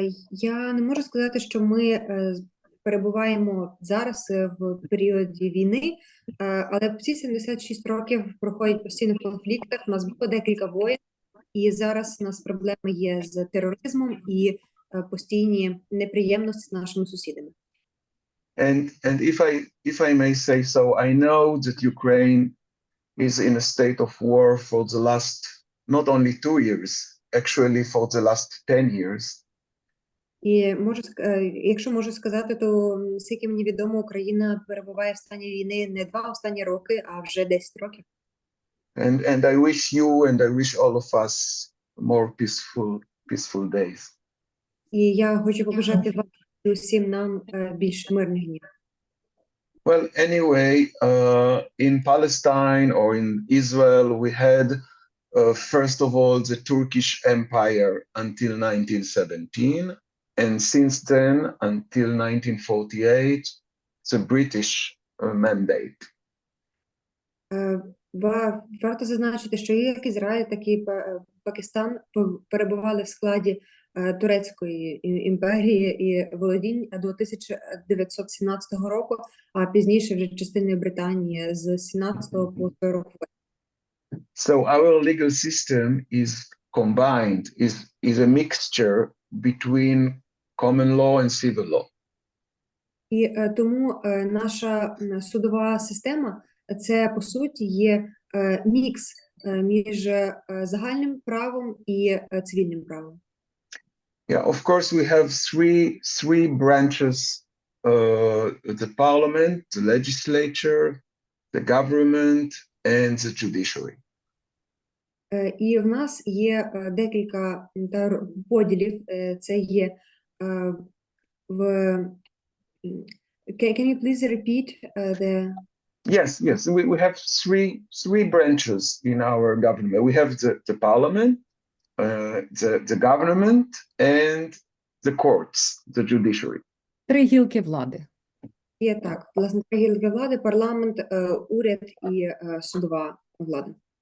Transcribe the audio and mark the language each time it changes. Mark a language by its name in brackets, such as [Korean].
[Ukrainian] Я не можу сказати, що ми перебуваємо зараз в періоді війни, але ці 76 років проходять постійно в конфліктах, у нас було декілька воєн, і зараз у нас проблеми є з тероризмом і постійні неприємності з нашими сусідами. [English] And if I may say so, I know that Ukraine is in a state of war for the last not only 2 years, actually for the last 10 years. [Ukrainian] І якщо можу сказати, то скільки мені відомо, Україна перебуває в стані війни не 2 останні роки, а вже 10 років. [English] And I wish you and I wish all of us more peaceful days. [Ukrainian] І я хочу побажати вам і усім нам більш мирних днів. [English] Well, anyway, in Palestine or in Israel, we had, first of all, the Turkish Empire until 1917. And since then, until 1948, the British mandate. [Ukrainian] Варто зазначити, що як Ізраїль, так і Пакистан перебували в складі Турецької імперії і володінь до 1917 року, а пізніше вже частиною Британії з 17 по 40. [English] So our legal system is combined, is a mixture between common law and civil law. [Ukrainian] І тому наша судова система це, по суті, є мікс між загальним правом і цивільним правом. [English] Yeah, of course, we have three branches: the parliament, the legislature, the government, and the judiciary. [Ukrainian] І в нас є декілька поділів. Це є в... [English] Can you please repeat the... Yes, we have three branches in our government. We have the parliament, the government, and the courts, the judiciary. [Ukrainian] Три гілки влади. Є так, власне, три гілки влади: парламент, уряд і судова влада.